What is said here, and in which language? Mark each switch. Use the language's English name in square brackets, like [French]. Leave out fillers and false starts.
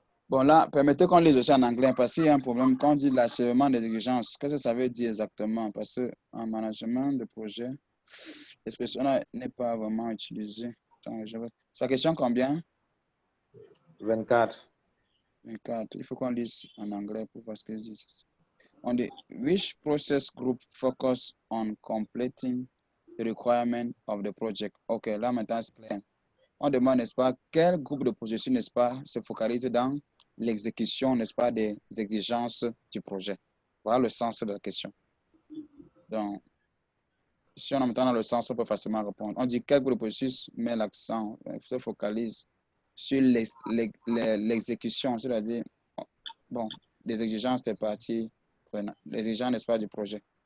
[French] Bon, là, permettez qu'on lise aussi en anglais, parce qu'il y a un problème. Quand on dit l'achèvement des exigences, qu'est-ce que ça veut dire exactement? Parce qu'en management de projet, l'expression n'est pas vraiment utilisée. C'est la question combien? 24. 24. Il faut qu'on lise en anglais pour voir ce qu'ils disent. On dit, [English] which process group focus on completing the requirement of the project? [French] OK, là maintenant, c'est clair. On demande, n'est-ce pas, quel groupe de processus, n'est-ce pas, se focalise dans l'exécution, n'est-ce pas, des exigences du projet. Voilà le sens de la question. Donc, si on a maintenant le sens, on peut facilement répondre. On dit quel groupe de processus met l'accent, se focalise sur l'exécution, c'est-à-dire, bon, des exigences des parties, les exigences, n'est-ce pas, du projet.